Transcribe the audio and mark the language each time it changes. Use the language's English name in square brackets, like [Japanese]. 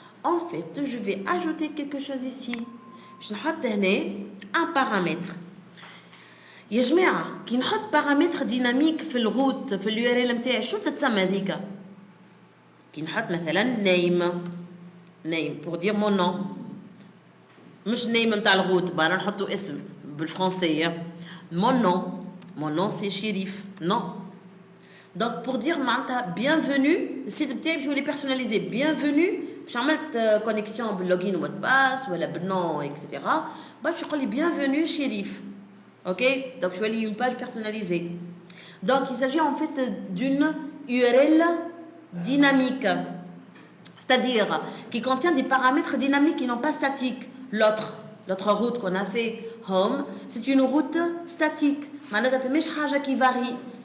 [French] En fait, je vais ajouter quelque chose ici. Je vais mettre un paramètre. [Arabic] يا جماعة كي نحط paramètre dynamique في الروت في الURL نتاعي شو تتسمى ذيك؟ كي نحط مثلا name [French] pour dire mon nom. [Arabic] مش name نتاع الروت بقى نحطو اسم بالفرنسية. [French] mon nom c'est Chérif. Non. Donc pour dire معناتها bienvenue, le site بتاعي je voulais personnaliser bienvenue. [Arabic] باش عملت connexion باللوجين ومود باس ولا بالنون etc. باش يقول لي bienvenue Chérif. [French] Ok, donc je vais lire une page personnalisée. Donc il s'agit en fait d'une URL dynamique, c'est-à-dire qui contient des paramètres dynamiques qui n'ont pas statiques. L'autre route qu'on a fait, home, c'est une route statique. Qui varie.